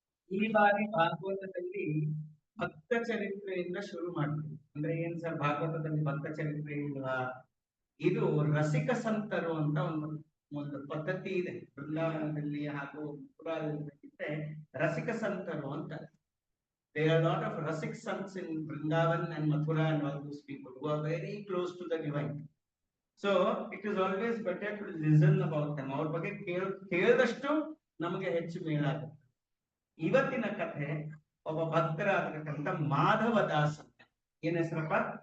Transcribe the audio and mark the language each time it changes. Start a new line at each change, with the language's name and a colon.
Kannada: ಈ ಬಾರಿ ಭಾಗವತದಲ್ಲಿ ಭಕ್ತ ಚರಿತ್ರೆಯಿಂದ ಶುರು ಮಾಡ್ತೀವಿ. ಅಂದ್ರೆ ಏನ್ ಸರ್ ಭಾಗವತದಲ್ಲಿ ಭಕ್ತ ಚರಿತ್ರೆ ಇಲ್ವಾ? ಇದು ರಸಿಕ ಸಂತರು ಅಂತ ಒಂದು ಪದ್ಧತಿ ಇದೆ ಬೃಂದಾವನದಲ್ಲಿ ಹಾಗೂ ಪುರಾಣದಲ್ಲಿ. ರಸಿಕ ಸಂತರು ಅಂತ
English: there are a lot of Rasik sons in Vrindavan and Mathura and all those people who are very close to the divine. So it is always better to listen about them.
Kannada: ಅವ್ರ ಬಗ್ಗೆ ಕೇಳಿದಷ್ಟು ನಮಗೆ ಹೆಚ್ಚು ಮೇಲಾಗುತ್ತೆ. ಇವತ್ತಿನ ಕಥೆ ಒಬ್ಬ ಭಕ್ತರಾಗಿರತಕ್ಕಂಥ ಮಾಧವದಾಸ್ ಅಂತ. ಏನ್ ಹೆಸರಪ್ಪ?